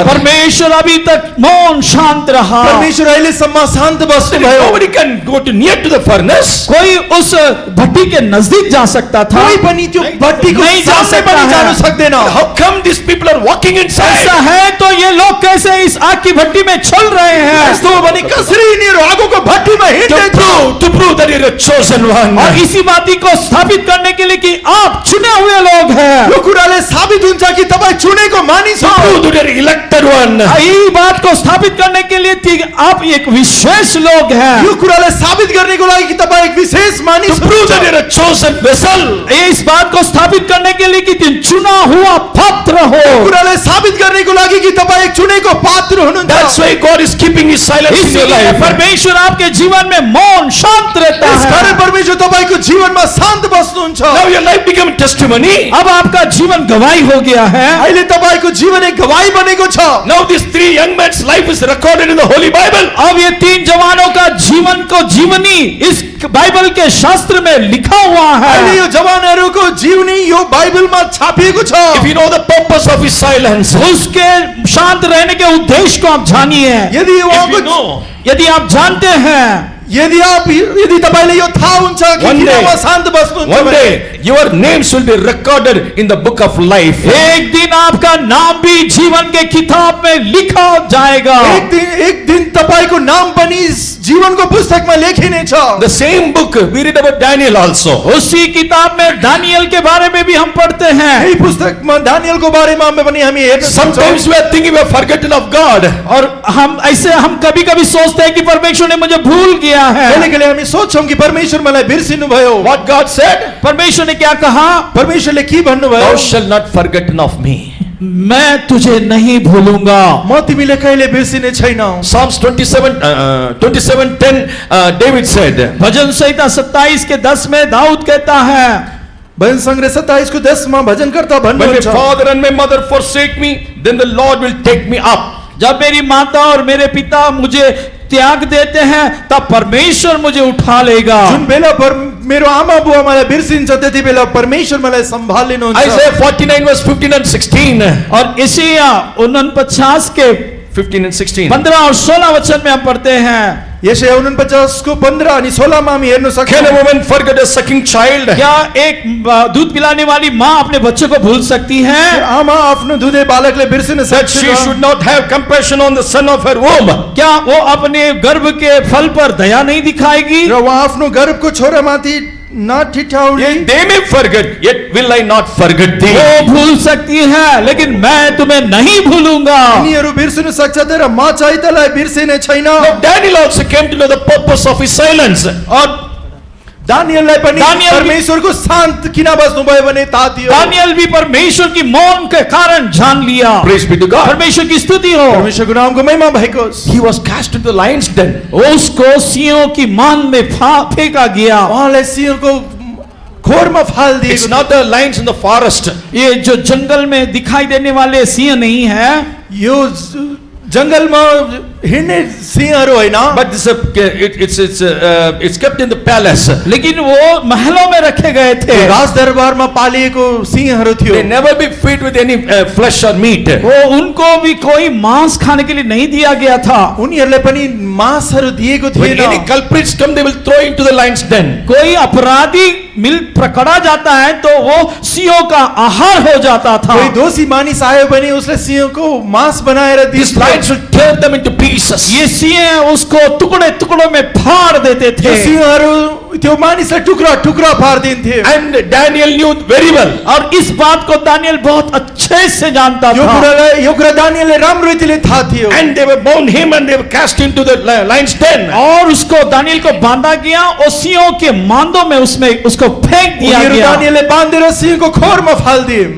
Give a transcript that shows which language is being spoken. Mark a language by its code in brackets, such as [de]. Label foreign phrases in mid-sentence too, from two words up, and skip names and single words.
[hi] परमेश्वर अभी तक मौन शांत रहा। [ne] परमेश्वर अहिलेसम्म शान्त बस्नुभयो। [en] Nobody can go to near to the furnace. [hi] कोई उस भट्टी के नजदीक जा सकता था, [ne] कोही पनि त्यो भट्टीको [hi] नहीं जा सामने सकता [ne] पनि [hi] है। [ne] जान सक्दैन। [en] How come these people are walking [hi] ऐसा [en] inside? [hi] है तो ये लोग कैसे इस आग की भट्टी में चल रहे हैं? [ne] यस्तो हो भने कसरी यिनीहरू आगोको भट्टीमा हिँड्दैछ? [en] To prove that you're a chosen one. [hi] और इसी बात को स्थापित करने के लिए कि आप चुने हुए लोग हैं। [ne] यो कुराले साबित हुन्छ कि तपाईँ चुनेको मानिस [en] To [ne] हो। [en] prove that you're elected one. [hi] यही बात को स्थापित करने के लिए कि आप एक विशेष लोग हैं। [ne] यो कुरालाई साबित गर्नको लागि कि तपाईँ एक विशेष मानिस [en] To prove that [ne] हुनुहुन्छ। [en] you're a chosen vessel. [hi] इस बात को स्थापित करने के लिए कि तुम चुना हुआ पात्र हो। [ne] कुरालाई साबित गर्नको लागि कि तपाईँ एक चुनेको पात्र हुनुहुन्छ। [en] That's why God is keeping his silence in your [hi] इसलिए [en] life. [hi] परमेश्वर आपके जीवन में मौन शांत रहता [ne] यसकारण [hi] है। [ne] परमेश्वर तपाईँको जीवनमा शान्त बस्नुहुन्छ। [en] Now your life become testimony. [hi] अब आपका जीवन गवाही हो गया है। [ne] अहिले तपाईँको जीवन एक गवाही बनेको छ। [en] Now these 3 young men's life is recorded in the Holy Bible. [hi] अब ये 3 जवानों का जीवन को जीवनी इस बाइबल के शास्त्र में लिखा हुआ [ne] अहिले [hi] है। [ne] यो जवानहरूको जीवनी यो बाइबलमा छापिएको छ। [en] If you know the purpose of his silence, [hi] उसके शांत रहने के उद्देश्य को आप जानिए। [ne] यदि [en] if you [ne] उहाँको [en] know, [hi] यदि आप जानते हैं, [ne] यदि तपाईँले यो थाहा हुन्छ कि [en] One [ne] किन [en] day- [ne] उहाँ शान्त बस्नुहुन्छ [en] one [ne] भने [en] day your names will be recorded in the book of life. [hi] एक दिन आपका नाम भी जीवन के किताब में लिखा जाएगा। [ne] एक दिन तपाईँको नाम पनि जीवनको पुस्तकमा लेखिनेछ। [en] The same book we read about Daniel also. [hi] उसी किताब में दानियल के बारे में भी हम पढ़ते हैं। [ne] यही पुस्तकमा दानियलको बारेमा पनि हामी हेर्न सक्छौँ। [en] Sometimes we are thinking we are forgotten of God. [hi] और हम कभी कभी सोचते हैं कि परमेश्वर ने मुझे भूल गया है। [ne] कहिले हामी सोच्छौँ कि परमेश्वर मलाई बिर्सिनु भयो। [en] What God said? [hi] परमेश्वर ने क्या कहा? [ne] परमेश्वरले के भन्नुभयो? [en] Thou shalt not forgotten of me. [hi] मैं तुझे नहीं भूलूंगा। [ne] म तिमीले कहिले बिर्सिने छैनौ। [en] Psalms 27:10 David said, [hi] भजन संहिता 27 के 10 में दाऊद कहता है, [ne] भजन सङ्ग्रह 27 को 10 मा भजनकर्ता [en] when my [ne] भन्नुहुन्छ, [en] father and my mother forsake me, then the Lord will take me up. [hi] जब मेरी माता और मेरे पिता मुझे त्याग देते हैं तब परमेश्वर मुझे उठा लेगा। [ne] जुन बेला मेरो आमा बुवा मलाई बिर्सिन्छ त्यति बेला परमेश्वर मलाई सम्भाल लिनुहुन्छ। [en] Isaiah 49 verse 15 and 16. [hi] और यशायाह 49 के [en] 15 and 16. [hi] 15 और 16 वचन में हम पढ़ते हैं, [ne] यशायाह 49 को 15 अनि 16 मा हामी हेर्न [en] Can a [ne] सक्छौँ। [en] woman forget a sucking child? [hi] क्या एक दूध पिलाने वाली माँ अपने बच्चे को भूल सकती है? [ne] आमा आफ्नो दुधे बालकले बिर्सिन [en] That she [ne] सक्छ। [en] should not have compassion on the son of her womb. [hi] क्या वो अपने गर्भ के फल पर दया नहीं दिखाएगी? [ne] र उहाँ आफ्नो गर्भको छोरामाथि नठिठाउने। [en] Yea, they may forget, yet will I not forget thee. [hi] वो भूल सकती है लेकिन मैं तुम्हें नहीं भूलूंगा। [ne] यिनीहरू बिर्सिन सक्छ तर म चाहिँ तँलाई बिर्सिने छैन। [en] Now Daniel also came to know the purpose of his silence. [hi] और [ne] दानियललाई पनि [hi] दानियल भी- [ne] परमेश्वरको शान्त किन बस्नुभयो भने थाहा थियो। [hi] दानियल भी परमेश्वर की मौन के कारण जान लिया। [en] Praise be to God. [hi] परमेश्वर की स्तुति हो। [ne] परमेश्वरको नामको महिमा भएको होस्। [en] He was cast into the lion's den. [hi] उसको सिंहों की मान में फेंका गया। [ne] उहाँलाई सिंहको खोरमा फाल [en] It's [ne] दिएको। [en] not the lions in the forest. [hi] ये जो जंगल में दिखाई देने वाले सिंह नहीं है, [ne] यो जंगलमा हिँड्ने सिंहहरू होइन, [en] but this it's kept in the palace. [hi] लेकिन वो महलों में रखे गए थे। [ne] राजदरबारमा पालिएको सिंहहरू थियो। [en] They never be fed with any flesh or meat. [hi] वो उनको भी कोई मांस खाने के लिए नहीं दिया गया था। [ne] उनीहरूलाई पनि मांसहरू दिएको [en] When [ne] थिएन। [en] any culprits come, they will throw into the lion's den. [hi] कोई अपराधी मिल पकड़ा जाता है तो वो सिंहों का आहार हो जाता था। [ne] कोही दोषी मानिस आयो भने उसले सिंहको मांस बनाएर [en] These [ne] दिन्थ्यो। [en] lions will tear them into pieces. [hi] ये सिंह उसको टुकड़े टुकड़ों में फाड़ देते [ne] त्यो [hi] थे। [ne] सिंहहरू त्यो मानिसलाई टुक्रा टुक्रा पारिदिन्थे। [en] And Daniel knew very well. [hi] और इस बात को दानियल बहुत अच्छे से जानता था। [ne] यो कुरा दानियलले राम्रो रीतिले थाहा थियो। [en] And they were bound him and they were cast into the lion's den. [hi] और उसको दानियल को बांधा गया और सिंहों के मांदों में उसमें उसको फेंक दिया [ne] उनीहरू [hi] गया। [ne] दानियलले बाँधेर सिंहको खोरमा फाल्दिए।